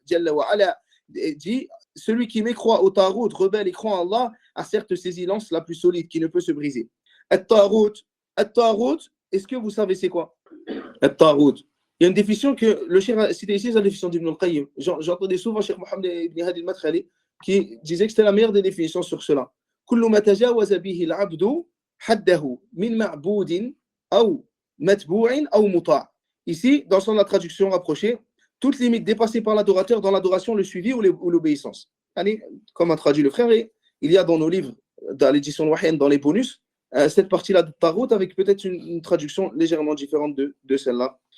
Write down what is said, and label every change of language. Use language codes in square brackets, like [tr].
[fr] Jalla wa ala dit: celui qui mécroit au tarout, rebelle et croit en Allah, a certes saisi l'anse la plus solide qui ne peut se briser. At-tarout, est-ce que vous savez c'est quoi? At-tarout, Il y a une définition que le cheikh a citée ici, c'est la définition d'Ibn al-Qayyim. J'entendais souvent Cheikh Mohammed ibn Hadi al-Madkhali qui disait que c'était la meilleure des définitions sur cela. [ar] كل ما تجاوز به العبد حده من معبود أو متبوع أو مطاع. [fr] Ici, dans la traduction rapprochée, toute limite dépassée par l'adorateur dans l'adoration, le suivi ou l'obéissance. Allez, comme a traduit le frère, il y a dans nos livres, dans l'édition Wahyan, dans les bonus, cette partie-là de Tarot avec peut-être une traduction légèrement différente de celle-là.